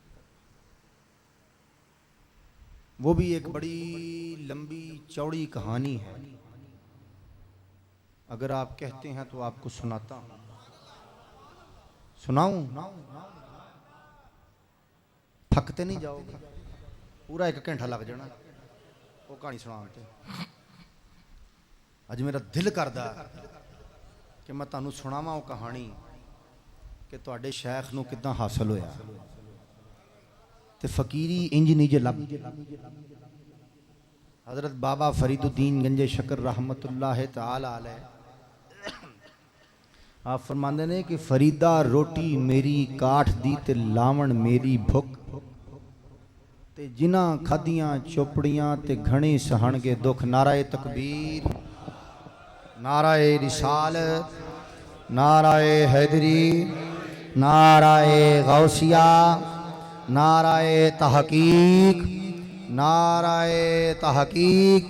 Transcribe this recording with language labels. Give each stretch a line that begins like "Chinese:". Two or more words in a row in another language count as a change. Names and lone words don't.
Urdu: وہ بھی ایک بڑی لمبی چوڑی کہانی ہے، اگر آپ کہتے ہیں تو آپ کو سناتا ہوں. सुनाऊं? تھکتے نہیں جاؤ گے، پورا ایک گھنٹہ لگ جانا وہ کہانی سناتے.
Punjabi: اج میرا دل کردا کہ میں تہانوں سناواں وہ کہانی کہ تہاڈے شیخ نوں کداں حاصل ہویا. تے فقیری انج نہیں جے لب حضرت بابا فریدالدین گنجے شکر
Arabic: رحمۃ اللہ تعالیٰ علیہ
Punjabi: آپ فرماتے نے کہ فریدا روٹی میری کاٹھ دی تے لاون میری بھکھ تے جنہاں کھادیاں چوپڑیاں تے گھنے سہنگے دکھ.
Urdu: نعرۂ تکبیر، نعرۂ رسالت، نعرۂ حیدری، نعرۂ غوثیہ، نعرۂ تحقیق، نعرۂ تحقیق.